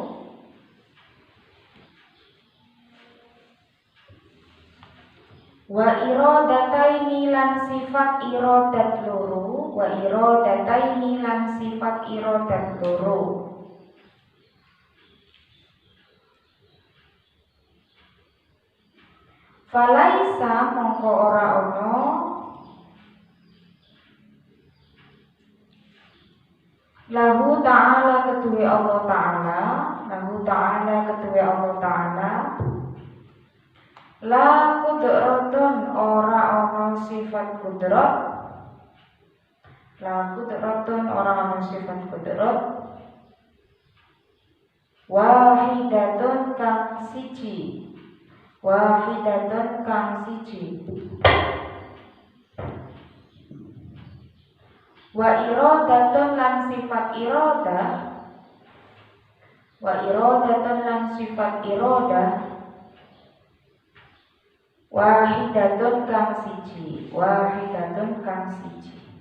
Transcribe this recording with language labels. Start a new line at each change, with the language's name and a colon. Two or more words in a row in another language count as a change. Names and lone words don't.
Arabic: وإرادتين
Javanese: lan sifat iradat loro,
Arabic: وإرادتين
Javanese: lan sifat iradat loro, falaisa mongko ora ono,
Arabic: له تعالى
Javanese: ketuwe Allah Ta'ala,
Arabic: له تعالى
Javanese: ketuwe Allah Ta'ala,
Arabic: لا قدرة
Javanese: ora ana sifat kudrat,
Arabic: لا قدرة
Javanese: ora ana sifat kudrat, wahidatun kang siji, wahidatun kang siji,
Arabic: وإرادة
Javanese: lan sifat iradah,
Arabic: وإرادة
Javanese: lan sifat iradah, wahidatun kang siji, wahidatun kang siji,